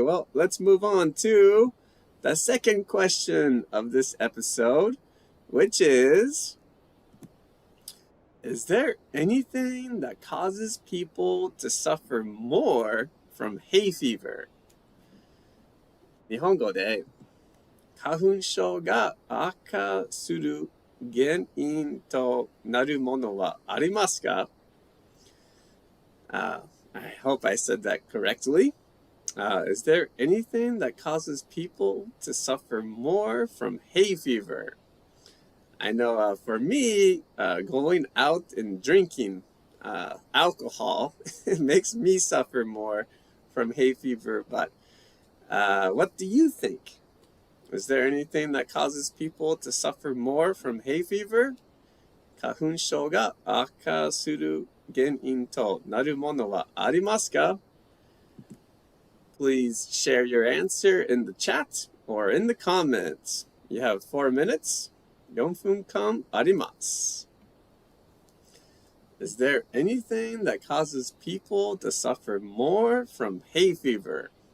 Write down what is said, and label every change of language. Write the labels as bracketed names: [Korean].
[English] Well, let's move on to the second question of this episode, which is there anything that causes people to suffer more from hay fever? [Japanese] 日本語で花粉症が悪化する原因となるものはありますか? [English] I hope I said that correctly. Is there anything that causes people to suffer more from hay fever? I know for me, going out and drinking alcohol it makes me suffer more from hay fever. But what do you think? Is there anything that causes people to suffer more from hay fever? [Japanese] 花粉症が悪化する原因となるものはありますか? [English] Please share your answer in the chat or in the comments. You have 4 minutes. [Japanese] 4分間あります. [English] Is there anything that causes people to suffer more from hay fever?